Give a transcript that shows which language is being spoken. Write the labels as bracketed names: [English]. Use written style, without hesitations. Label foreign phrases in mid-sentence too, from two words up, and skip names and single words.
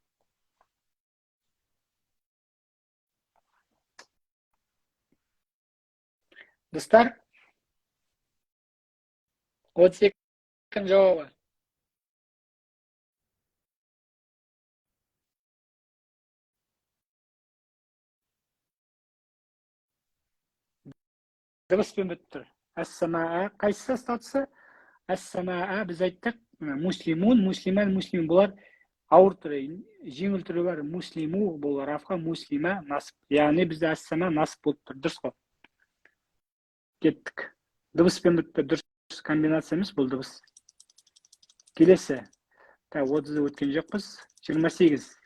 [Kazakh] Достар, 32-ні жауабы. Дыбыспен бітіп тұр. Әс-самаа. Қайсысы статусы? Әс-самаа біз айттық. [Arabic] مسلمٌ، مسلماً، مسلمٍ. [Kazakh] Бұлар ауыр түрі, жеңіл түрі бар. Муслиму бұл рафқа, муслима, насып. Яғни бізде әс-самаа насып болып тұр. Дұрыс қой. Кеттік. Дыбыспен бітті. Дұрыс комбинация емес бұл дыбыс. Келесі. 30-ды өткен жоқпыз. 28.